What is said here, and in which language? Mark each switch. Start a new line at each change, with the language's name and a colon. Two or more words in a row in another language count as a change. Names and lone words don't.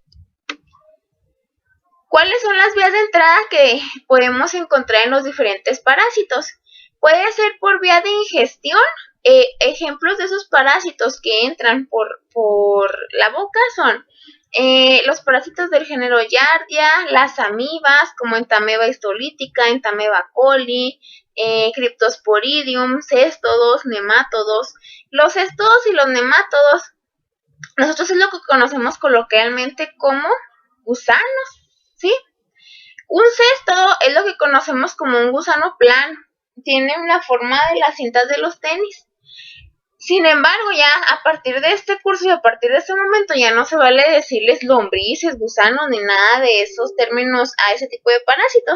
Spanish: ¿Cuáles son las vías de entrada que podemos encontrar en los diferentes parásitos? Puede ser por vía de ingestión. Ejemplos de esos parásitos que entran por la boca son los parásitos del género Giardia, las amibas, como Entamoeba histolítica, Entamoeba coli, Cryptosporidium, céstodos, nemátodos. Los céstodos y los nemátodos, nosotros es lo que conocemos coloquialmente como gusanos, ¿sí? Un céstodo es lo que conocemos como un gusano plano, tiene una forma de las cintas de los tenis. Sin embargo, ya a partir de este curso y a partir de este momento ya no se vale decirles lombrices, gusanos ni nada de esos términos a ese tipo de parásitos.